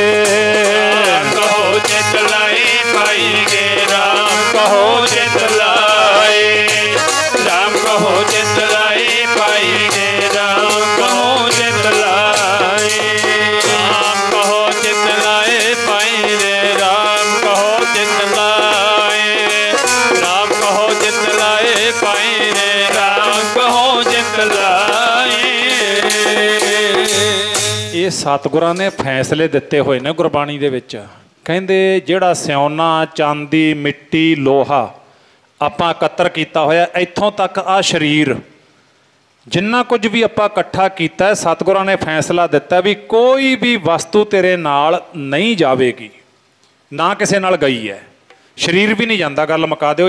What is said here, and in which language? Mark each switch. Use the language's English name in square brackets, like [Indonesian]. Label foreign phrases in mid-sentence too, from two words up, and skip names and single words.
[Hindi] राम कहो चित लाए पाई रे, राम कहो चित लाए, राम कहो चित लाए पाई रे, राम कहो चित लाए, राम कहो चित लाए पाई रे, राम कहो चित लाए, राम कहो चित लाए पाई रे, राम कहो चित लाए। [Punjabi] ਇਹ ਸਤਿਗੁਰਾਂ ਨੇ ਫੈਸਲੇ ਦਿੱਤੇ ਹੋਏ ਨੇ ਗੁਰਬਾਣੀ ਦੇ ਵਿੱਚ। ਕਹਿੰਦੇ ਜਿਹੜਾ ਸਿਉਨਾ, ਚਾਂਦੀ, ਮਿੱਟੀ, ਲੋਹਾ ਆਪਾਂ ਇਕੱਤਰ ਕੀਤਾ ਹੋਇਆ, ਇੱਥੋਂ ਤੱਕ ਆ ਸਰੀਰ, ਜਿੰਨਾ ਕੁਝ ਵੀ ਆਪਾਂ ਇਕੱਠਾ ਕੀਤਾ, ਸਤਿਗੁਰਾਂ ਨੇ ਫੈਸਲਾ ਦਿੱਤਾ ਵੀ ਕੋਈ ਵੀ ਵਸਤੂ ਤੇਰੇ ਨਾਲ ਨਹੀਂ ਜਾਵੇਗੀ, ਨਾ ਕਿਸੇ ਨਾਲ ਗਈ ਹੈ, ਸਰੀਰ ਵੀ ਨਹੀਂ ਜਾਂਦਾ, ਗੱਲ ਮੁਕਾ ਦਿਓ।